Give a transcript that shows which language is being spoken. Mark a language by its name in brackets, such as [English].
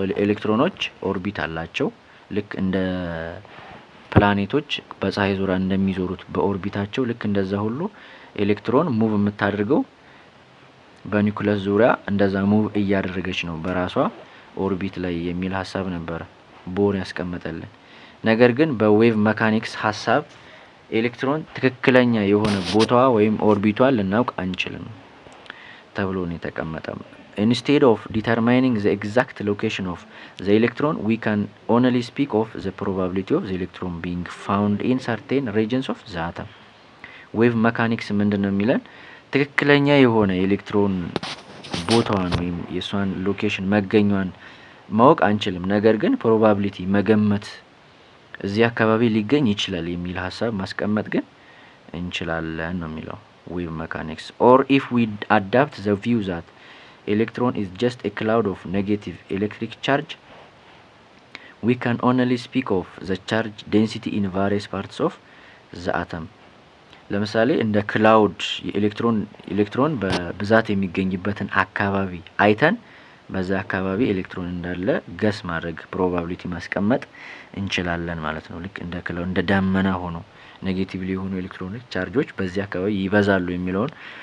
[Amharic] ኤሌክትሮኖች ኦርቢት አላቸው። ልክ እንደ ፕላኔቶች በፀሐይ ዙሪያ እንደሚዞሩት በኦርቢታቸው ልክ እንደዛ ሁሉ ኤሌክትሮን ሙቭ የምታደርገው በኒውክለስ ዙሪያ እንደዛ ሙቭ እያደረገች ነው በራሷ ኦርቢት ላይ የሚል ሀሳብ ነበር ቦር ያስቀመጠልን። ነገር ግን በዌቭ መካኒክስ ሀሳብ ኤሌክትሮን ትክክለኛ የሆነ ቦታዋ ወይም ኦርቢቷን ልናውቅ አንችልም ተብሎ ነው የተቀመጠው። [English] instead of determining the exact location of the electron, we can only speak of the probability of the electron being found in certain regions of the atom. [Amharic] ዌቭ መካኒክስ ምንድን ነው የሚለን? ትክክለኛ የሆነ የኤሌክትሮን ቦታዋን ወይም የሷን ሎኬሽን መገኛዋን ማወቅ አንችልም፣ ነገር ግን ፕሮባቢሊቲ መገመት እዚህ አካባቢ ሊገኝ ይችላል የሚል ሀሳብ ማስቀመጥ ግን እንችላለን ነው የሚለው ዌቭ መካኒክስ። [English] or if we adapt the view that electron is just a cloud of negative electric charge, we can only speak of the charge density in various parts of the atom. [Amharic] ለምሳሌ እንደ ክላውድ ኤሌክትሮን በብዛት የሚገኝበትን አካባቢ አይተን በዛ አካባቢ ኤሌክትሮን እንዳለ ገስ ማድረግ ፕሮባቢሊቲ ማስቀመጥ እንችላለን ማለት ነው። ልክ እንደ ክላውድ እንደ ዳመና ሆኖ ኔጌቲቭሊ የሆኑ ኤሌክትሮኖች ቻርጆች በዚህ አካባቢ ይበዛሉ የሚለውን